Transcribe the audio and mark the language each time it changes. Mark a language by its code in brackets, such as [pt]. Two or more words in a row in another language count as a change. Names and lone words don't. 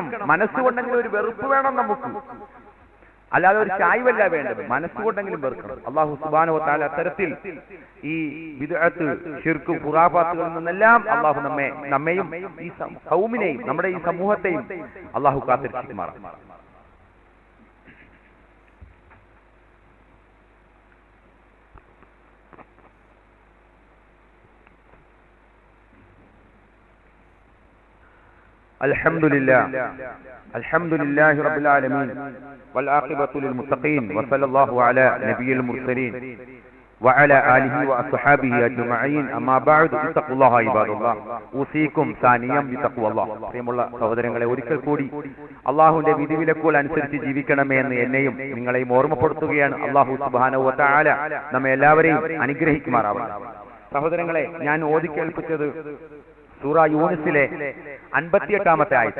[ml] മനസ്സുകൊണ്ടെങ്കിലും ഒരു വെറുപ്പ് വേണം നമുക്ക്. അല്ലാതെ ഒരു ചായ്വല്ല വേണ്ടത്. മനസ്സുകൊണ്ടെങ്കിലും വെറുക്കണം. [ar] الله سبحانه وتعالى [ml] അത്തരത്തിൽ ഈ ബിദ്അത്ത്, ശിർക്ക്, ഖുറാഫാത്തുകളിൽ നിന്നെല്ലാം അല്ലാഹു നമ്മെയും ഈ കൗമിനെയും നമ്മുടെ ഈ സമൂഹത്തെയും അല്ലാഹു കാത്തിരക്ഷിക്കുമാറാകട്ടെ. [ar] الحمد لله رب العالمين والعاقبة للمتقين وصلى الله على نبي المرسلين وعلى آله وأصحابه أجمعين أما بعد اتقوا الله عباد الله أوصيكم ثانيا بتقوى الله. [ml] പ്രിയമുള്ള സഹോദരങ്ങളെ, ഒരിക്കൽ കൂടി അല്ലാഹുവിന്റെ വിധിവിലക്കുകൾ അനുസരിച്ച് ജീവിക്കണമേ എന്ന് എന്നെയും നിങ്ങളെയും ഓർമ്മപ്പെടുത്തുകയാണ്. [ar] الله سبحانه وتعالى [ml] നമ്മെ എല്ലാവരെയും അനുഗ്രഹിക്കുമാറാവട്ടെ. സഹോദരങ്ങളെ, ഞാൻ ഓതിക്കേൽപ്പിച്ചത് സൂറ യൂനിസിലെ 58-ാമത്തെ ആയത്ത്.